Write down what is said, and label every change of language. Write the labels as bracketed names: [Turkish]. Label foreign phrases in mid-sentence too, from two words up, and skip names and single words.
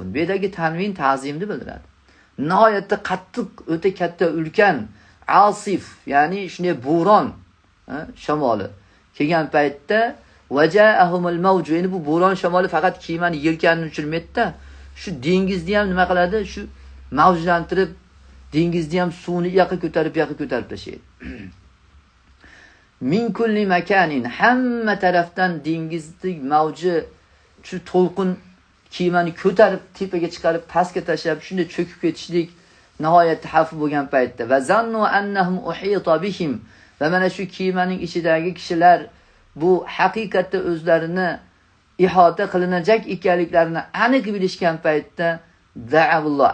[Uzbek] Bu yerdagi tanvin ta'zimni bildiradi. Nihoyatda qattiq, o'ta katta, ulkan asif, ya'ni shunday bo'ron shamoli kelgan paytda [Arabic] وجاءهم الموج. [Uzbek] Endi bu bo'ron shamoli faqat kemani yelkanini uchirmaydi-da, shu dengizni ham nima qiladi? Shu mavjlantirib, dengizni ham suvni yoqqa ko'tarib tashlaydi. [Arabic] من كل مكان, [Uzbek] hamma tarafdan dengizning mavji shu to'lqin kemani ko'tarib tepaga chiqarib pastga tashlab shunday cho'kib ketishlik nihoyat xavf bo'lgan paytda [Arabic] وظنوا أنهم أحيط بهم, [Uzbek] va mana shu kemaning ichidagi kishilar bu haqiqatda o'zlarini ihota qilinajak ekanliklarini aniq bilishgan paytda [Arabic] دعوا الله.